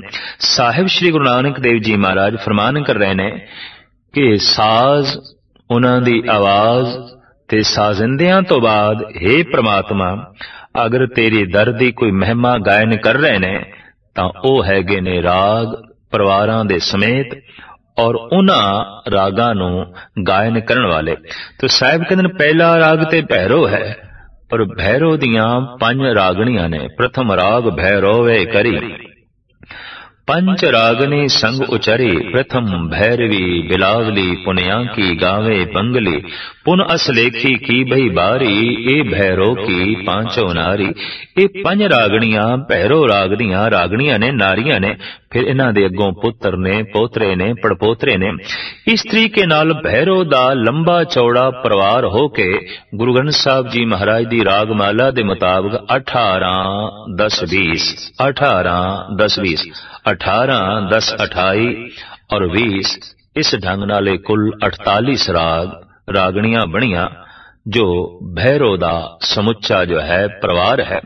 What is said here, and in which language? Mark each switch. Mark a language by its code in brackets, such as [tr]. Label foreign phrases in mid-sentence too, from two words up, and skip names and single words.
[pa] ਸਾਹਿਬ ਸ੍ਰੀ ਗੁਰੂ ਨਾਨਕ ਦੇਵ ਜੀ ਮਹਾਰਾਜ ਫਰਮਾਨ ਕਰ ਰਹੇ ਨੇ ਕਿ ਸਾਜ਼, ਉਹਨਾਂ ਦੀ ਆਵਾਜ਼ ਤੇ ਸਾਜ਼ਿੰਦਿਆਂ ਤੋਂ ਬਾਅਦ हे ਪ੍ਰਮਾਤਮਾ, ਅਗਰ ਤੇਰੇ ਦਰ ਦੀ ਕੋਈ ਮਹਿਮਾ ਗਾਇਨ ਕਰ ਰਹੇ ਨੇ ਤਾਂ ਉਹ ਹੈਗੇ ਨੇ ਰਾਗ ਪਰਿਵਾਰਾਂ ਦੇ ਸਮੇਤ ਔਰ ਉਹਨਾਂ ਰਾਗਾਂ ਨੂੰ ਗਾਇਨ ਕਰਨ ਵਾਲੇ। ਤਾਂ ਸਾਹਿਬ ਕਹਿੰਦੇ ਨੇ ਪਹਿਲਾ ਰਾਗ ਤੇ ਭੈਰੋ ਹੈ, ਪਰ ਭੈਰੋ ਦੀਆਂ 5 ਰਾਗਣੀਆਂ ਨੇ। ਪ੍ਰਥਮ ਰਾਗ ਭੈਰੋਵੇ ਕਰੀ, ਪੰਚ ਰਾਗਨੀ ਸੰਗ ਉਚਰੀ, ਪ੍ਰਥਮ ਭੈਰਵੀ ਬਿਲਾਵਲੀ, ਪੁਨਿਆ ਕੀ ਗਾਵੇ ਬੰਗਲੀ, ਪੁਨ ਅਸਲੇਖੀ ਕੀ ਭਈ ਬਾਰੀ, ਏ ਭੈਰੋ ਕੀ ਪਾਂਚੋਂ ਨਾਰੀ। ਯੇ 5 ਰਾਗਣੀਆਂ ਭੈਰੋ ਰਾਗ ਦੀਆਂ ਰਾਗਣੀਆਂ ਨੇ, ਨਾਰੀਆਂ ਨੇ। ਫਿਰ ਇਨ੍ਹਾਂ ਦੇ ਅੱਗੋਂ ਪੁੱਤਰ ਨੇ, ਪੋਤਰੇ ਨੇ, ਪੜਪੋਤਰੇ ਨੇ। ਇਸ ਤਰੀਕੇ ਨਾਲ ਭੈਰੋ ਦਾ ਲੰਬਾ ਚੌੜਾ ਪਰਿਵਾਰ ਹੋ ਕੇ ਗੁਰੂ ਗ੍ਰੰਥ ਸਾਹਿਬ ਜੀ ਮਹਾਰਾਜ ਦੀ ਰਾਗਮਾਲਾ ਦੇ ਮੁਤਾਬਿਕ 18 10 20 18 10 20 18 10 28 ਔਰ 20 ਇਸ ਢੰਗ ਨਾਲੇ ਕੁਲ 48 ਰਾਗ ਰਾਗਣੀਆਂ ਬਣੀਆਂ ਜੋ ਭੈਰੋ ਦਾ ਸਮੁੱਚਾ ਜੋ ਹੈ ਪਰਿਵਾਰ ਹੈ।